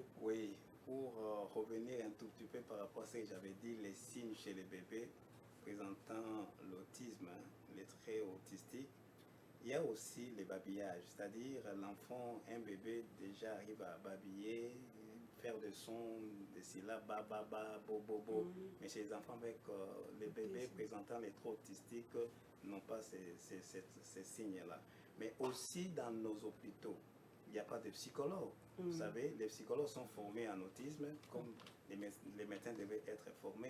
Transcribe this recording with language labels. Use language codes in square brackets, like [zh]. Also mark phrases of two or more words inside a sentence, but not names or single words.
[fr] Oui, pour revenir un tout petit peu par rapport à ce que j'avais dit, les signes chez les bébés présentant l'autisme, hein, les traits autistiques, il y a aussi les babillages, c'est-à-dire l'enfant, un bébé déjà arrive à babiller, faire des sons, des syllabes, ba, ba, ba, bo, bo, bo. Mais chez les enfants avec les bébés présentant les traits autistiques n'ont pas ces signes-là. Mais aussi dans nos hôpitaux, il n'y a pas de psychologues. Vous savez, les psychologues sont formés en autisme, comme les médecins devaient être formés.